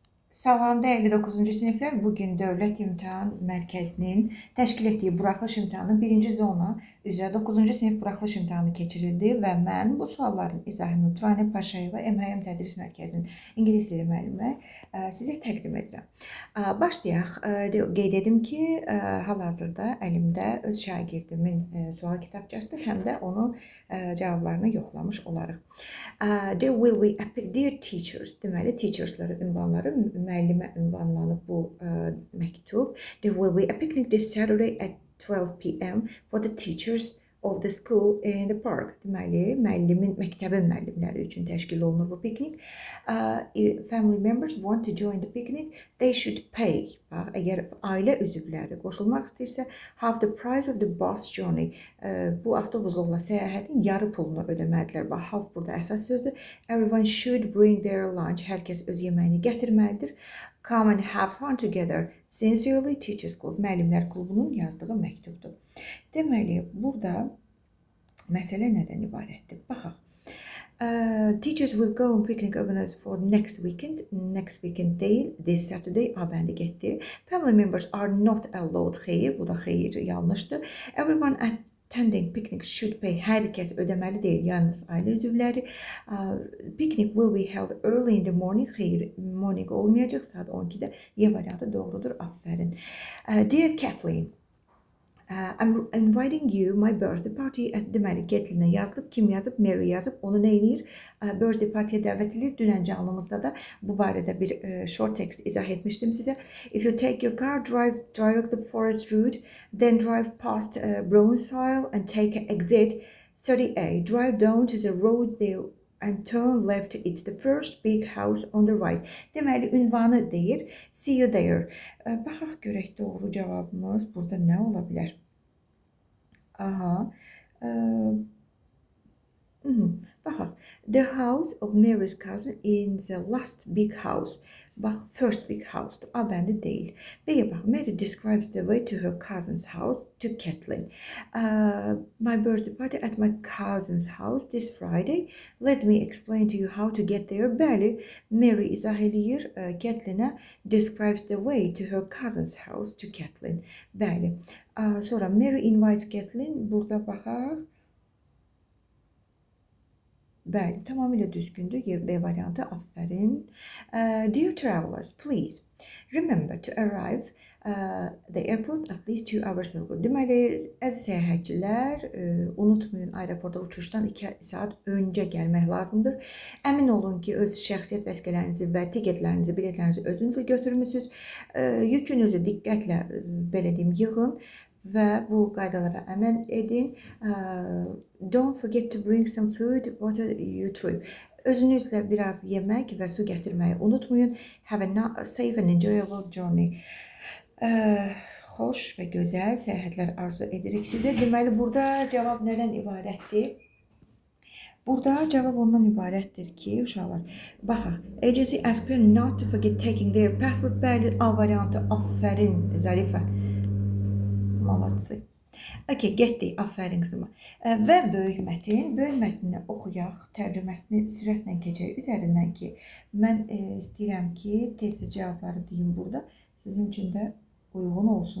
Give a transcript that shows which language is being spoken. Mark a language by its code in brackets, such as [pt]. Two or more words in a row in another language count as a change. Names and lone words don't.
[az] Salam dəyərli 9-cu siniflər, bugün Dövlət İmtahan Mərkəzinin təşkil etdiyi buraxılış imtahanının birinci zona üzrə 9-cu sinif buraxılış imtahanı keçirildi və mən bu sualların izahını Turanə Paşayeva MHM Tədris Mərkəzinin ingilis dili müəllimi sizə təqdim edirəm. Başlayaq. Qeyd edim ki, hal-hazırda əlimdə öz şagirdimin sual kitabçasıdır, həm də onun cavablarını yoxlamış olarıq. [en] There will be epic dear teachers. [az] Deməli, teachersları ünvanları müəllimə ünvanlanıb bu məktub. [en] There will be a picnic this Saturday at 12 p.m. for the teachers of the school in the park. [az] Deməli, məktəbin müəllimləri üçün təşkil olunur bu piknik. [en] If family members want to join the picnic, they should pay. [az] Bax, əgər ailə üzvləri qoşulmaq istəyirsə, [en] half the price of the bus journey. [az] Bu avtobusla səyahətin yarı pulunu ödəməlidirlər. Bax, half burada əsas sözdür. [en] Everyone should bring their lunch. [az] Hər kəs öz yeməyini gətirməlidir. [en] Come and have fun together. Sincerely Teachers Club. [az] Müəllimlər klubunun yazdığı məktubdur. Deməli, burada məsələ nədən ibarətdir? Baxaq. [en] Teachers will go on picnic organized for next weekend. Next weekend deyil, this Saturday. [az] Bəndi getdi. [en] Family members are not allowed. [az] Xeyr, bu da xeyr, yanlışdır. [en] Everyone attending picnic should pay. [az] Hər kəs ödəməli deyil, yalnız ailə üzvləri. [en] Picnic will be held early in the morning. [az] Xeyr, morning olmayacaq, saat 12-də. Y variantı doğrudur, aferin. [en] Dear Kathleen, I'm inviting you my birthday party. [az] Deməli, Kathleenə yazılıb, kim yazıb? Mary yazıb. Onu nə edir? Birthday party'yə dəvət edilir. Dünən canlımızda da bu barədə bir [en] short text [az] izah etmişdim sizə. [en] If you take your car, drive the forest route, then drive past Brownsville and take exit 30A. Drive down to the road there and turn left. It's the first big house on the right. [az] Deməli, ünvanı deyir. [en] See you there. [az] Baxaq görək doğru cavabımız burada nə ola bilər? Aha. Baxaq. [en] The house of Mary's cousin is the last big house. Bax, first big house. [az] Bəndi deyil. B-yə bax. [en] Mary describes the way to her cousin's house to Kathleen. My birthday party at my cousin's house this Friday. Let me explain to you how to get there. [az] Bəli, Mary izah edir Kathleenə [en] describes the way to her cousin's house to Kathleen. Bəli. [az] Sonra Mary invites Kathleen. Burada baxaq. Bəli, tamamilə düzgündür. B variantı, aferin. [en] Dear travelers, please remember to arrive the airport at least 2 hours ago. [az] Deməli, əziz səyahətçilər, unutmayın, aeroporta uçuşdan 2 saat öncə gəlmək lazımdır. Əmin olun ki, öz şəxsiyyət vəsiqələrinizi və tiketlərinizi, biletlərinizi özünüzlə götürmüsünüz. Yükünüzü diqqətlə, belə deyim, yığın və bu qaydalara əməl edin. [en] Don't forget to bring some food, water, you trip. [az] Özünüzlə biraz yemək və su gətirməyi unutmayın. [en] Have a safe and enjoyable journey. [az] Xoş və gözəl səyahətlər arzu edirik sizə. Deməli, burada cavab nədən ibarətdir? Burada cavab ondan ibarətdir ki, uşaqlar, baxaq. [en] Agency asked them not to forget taking their passport. [az] Bəli, A variantı, aferin, Zərifə. Malatsı. Okay, getdik, aferin qızıma. Və böyük mətnini oxuyaq, tərcüməsini sürətlə keçək üzərindən ki, mən istəyirəm ki, tez-tez cavabları deyim burada, sizin üçün də uyğun olsun.